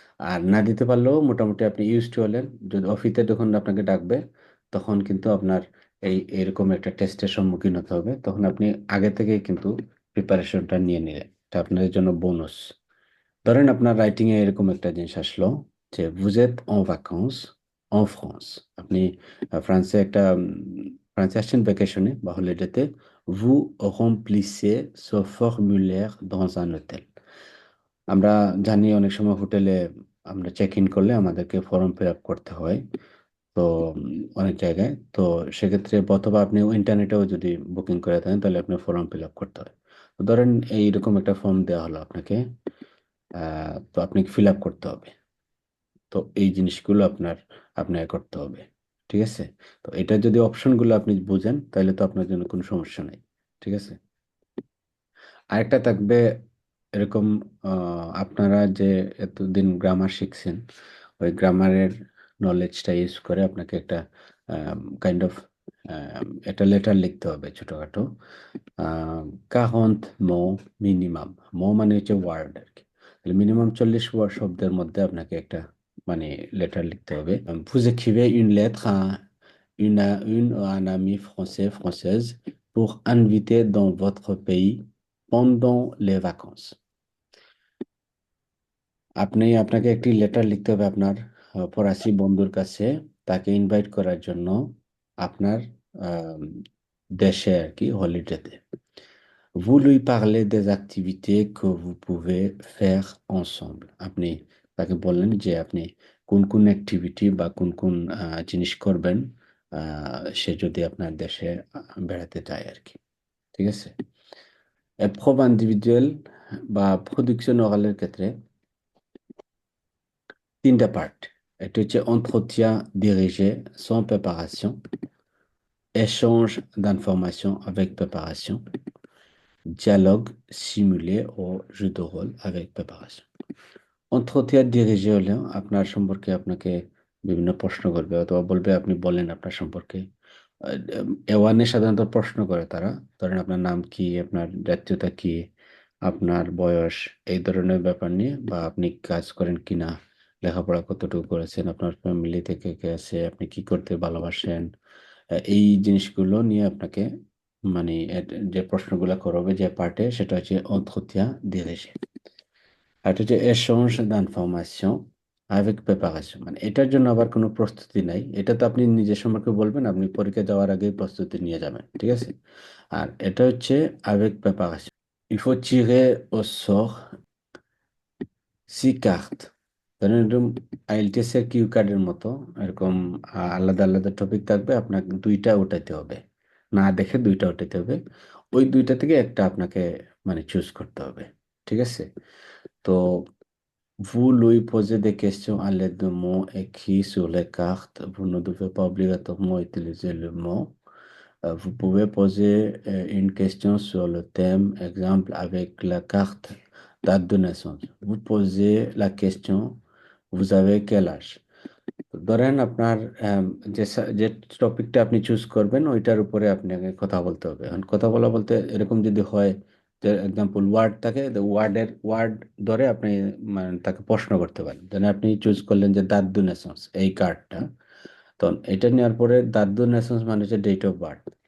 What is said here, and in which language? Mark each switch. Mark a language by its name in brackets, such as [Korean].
[Bangla] আর না দিতে পারলেও মোটামুটি আপনি ইউজ টু হলেন, যদি অফিসে যখন আপনাকে ডাকবে, তখন কিন্তু আপনার এরকম একটা টেস্টের সম্মুখীন হতে হবে, তখন আপনি আগে থেকেই কিন্তু প্রিপারেশনটা নিয়ে নিলেন, এটা আপনাদের জন্য বোনাস। ধরেন আপনার রাইটিং এ এরকম একটা জিনিস আসলো যে [French] vous êtes en vacances en France, [Bangla] আপনি ফ্রান্সে একটা ফ্রান্সে আসছেন ভ্যাকেশনে বা হলিডেতে। [French] vous remplissez ce formulaire dans un hôtel। [Bangla] আমরা জানি অনেক সময় হোটেলে আমরা চেক ইন করলে আমাদেরকে ফর্ম ফিল আপ করতে হয়। তো অনেক জায়গায় তো সেক্ষেত্রে, অথবা আপনি ইন্টারনেটেও যদি বুকিং করে থাকেন, তাহলে আপনার ফর্ম ফিল আপ করতে হয়। তো ধরেন এইরকম একটা ফর্ম দেওয়া হলো আপনাকে, তো আপনি ফিল আপ করতে হবে। তো এই জিনিসগুলো আপনার করতে হবে। ঠিক আছে? তো এটা যদি অপশনগুলো আপনি বুঝেন, তাহলে তো আপনার জন্য কোনো সমস্যা নাই। ঠিক আছে? আরেকটা থাকবে এরকম, আপনারা যে এতদিন গ্রামার শিখছেন, ওই গ্রামারের নলেজটা ইউজ করে আপনাকে একটা কাইন্ড অফ একটা লেটার লিখতে হবে ছোটখাটো। 40 mots মিনিমাম। মানে হচ্ছে ওয়ার্ড আর কি। তাহলে মিনিমাম 40 শব্দের মধ্যে আপনাকে একটা মানে লেটার লিখতে হবে। [French] Vous écrivez une lettre à une ou un ami français, française pour inviter dans votre pays pendant les vacances। [Bangla] আপনাকে একটি লেটার লিখতে হবে আপনার ফরাসি বন্ধুর কাছে, তাকে ইনভাইট করার জন্য আপনার আম, দেশে আর কি, হলিডেতে। [French] Vous lui parlez des activités que vous pouvez faire ensemble। [Bangla] আপনি তাকে বললেন যে আপনি কোন কোন অ্যাক্টিভিটি বা কোন কোন জিনিস করবেন, সে যদি আপনার দেশে বেড়াতে চায় আর কি। ঠিক আছে? এপ্রুভ ইন্ডিভিজুয়াল বা প্রোডাকশন ওরালের ক্ষেত্রে 3টা পার্ট। এটা হচ্ছে [French] entretien dirigé sans préparation, échange d'informations avec préparation, dialogue simulé ও jeu de rôle avec préparation। [Bangla] entretien dirigé হলে আপনার সম্পর্কে আপনাকে বিভিন্ন প্রশ্ন করবে, অথবা বলবে আপনি বলেন আপনার সম্পর্কে। এওয়ানে সাধারণত প্রশ্ন করে তারা, ধরেন আপনার নাম কি, আপনার জাতীয়তা কি, আপনার বয়স, এই ধরনের ব্যাপার নিয়ে, বা আপনি কাজ করেন কিনা, লেখাপড়া কতটুকু করেছেন, আপনার ফ্যামিলি থেকে কে আছে, আপনি কি করতে ভালোবাসেন, এই জিনিসগুলো নিয়ে আপনাকে মানে যে প্রশ্নগুলো করবে যে পার্টে, সেটা হচ্ছে entretien dirigé। আর এটা হচ্ছে এসেঞ্জ [French] d'information avec préparation, [Bangla] মানে এটার জন্য আবার কোনো প্রস্তুতি নাই, এটা তো আপনি নিজের সম্পর্কে বলবেন, আপনি পরীক্ষা যাওয়ার আগেই প্রস্তুতি নিয়ে যাবেন, ঠিক আছে। আর এটা হচ্ছে [French] avec préparation, il faut tirer au sort 6 cartes, [Bangla] ধরেন এরকম আইএলটিএস এর কিউ কার্ডের মতো এরকম আলাদা আলাদা টপিক থাকবে, আপনাকে দুইটা উঠাইতে হবে, না দেখে দুইটা উঠাইতে হবে, ওই দুইটা থেকে একটা আপনাকে মানে চুজ করতে হবে, ঠিক আছে। [French] তো vous lui posez des questions à l'aide de mots écrits sur les cartes. Vous ne devez pas obligatoirement utiliser le mot. Vous pouvez poser une question sur le thème, exemple avec la carte date de naissance. Vous posez la question, vous avez quel âge? [Bangla] ধরেন আপনার যে টপিকটা আপনি choose করবেন ওইটার উপরে আপনাকে কথা বলতে হবে। এখন কথা বলা বলতে এরকম যদি হয় যে এক্সাম্পল ওয়ার্ড থাকে, ওয়ার্ড ধরে আপনি মানে তাকে প্রশ্ন করতে পারেন। যেন আপনি চুজ করলেন যে দাদু নেসন্স এই কার্ডটা, তো এটা নেওয়ার পরে দাদু নেসন্স মানে হচ্ছে ডেট অফ বার্থ।